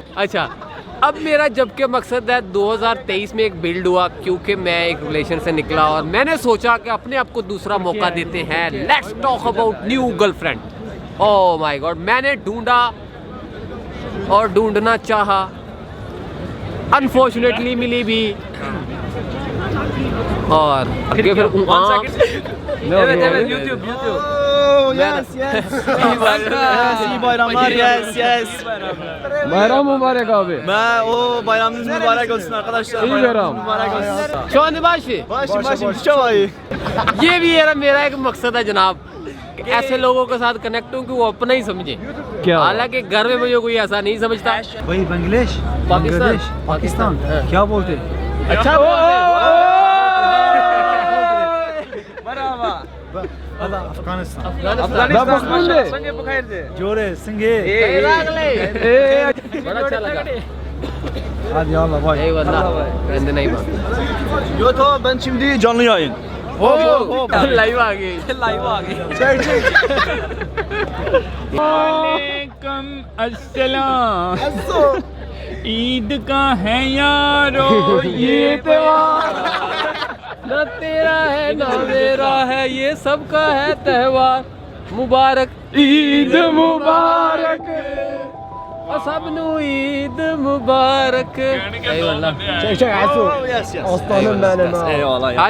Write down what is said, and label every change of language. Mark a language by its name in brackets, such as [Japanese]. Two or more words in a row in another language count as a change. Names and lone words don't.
[Hindi] अच्छा, अब मेरा जबकि मकसद है 2023 में एक बिल्ड हुआ, क्योंकि मैं एक रिलेशन से निकला और मैंने सोचा कि अपने आप को दूसरा मौका देते हैं। [English] Let's talk about new girlfriend. Oh my god, [Hindi] मैंने ढूंढा और ढूंढना चाहा, अनफॉर्चुनेटली मिली भी, और आगे फिर [Turkish] Bayram mübarek abi. mübarek olsun arkadaşlar. İyi bayram. Şu anda başı [Hindi] ये भी मेरा एक मकसद है जनाब, ऐसे लोगों के साथ कनेक्ट हूँ कि वो अपना ही समझे। क्या? हालांकि घर में मुझे कोई ऐसा नहीं समझता। वही बांग्लादेश, पाकिस्तान क्या बोलते? अच्छा जोरे सिंगे बड़ा अच्छा लगा। [Turkish] Hadi yallah vay. Eyvallah. Ben de neyim abi? Yo tamam, ben şimdi canlı yayın. [Hindi] लाइव आ गई, लाइव आ गई। [Arabic] وعليكم السلام. [Hindi] ईद का है यारो ये त्योहार, ना तेरा है ना मेरा है, ये सबका है त्योहार। मुबारक ईद मुबारक, और सबनू ईद मुबारक। [Turkish] Eyvallah. Aslanım benim ha. eyvallah ya.